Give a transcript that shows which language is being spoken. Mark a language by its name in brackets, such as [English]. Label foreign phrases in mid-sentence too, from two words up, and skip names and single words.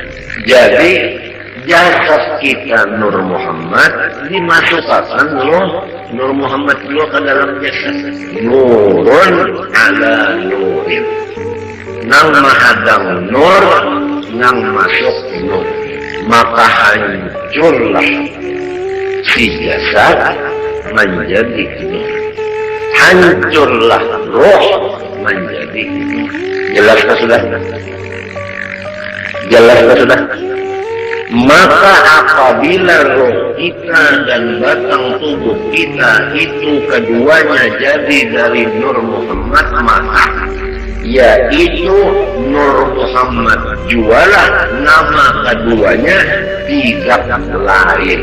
[Indonesian] Jadi jasad kita Nur Muhammad dimasukkan Nur Muhammad juga ke dalam jasad. [Arabic] نور على نور. [Banjar] Nang mahadang nur, nang masuk nur. [Indonesian] Maka hancurlah si jasad menjadi nur. Hancurlah roh menjadi nur. Jelas sudah? Jelas sudah? Maka apabila roh kita dan batang tubuh kita itu keduanya jadi dari Nur Muhammad, maka yaitu Nur Muhammad jualah nama keduanya tidak lain.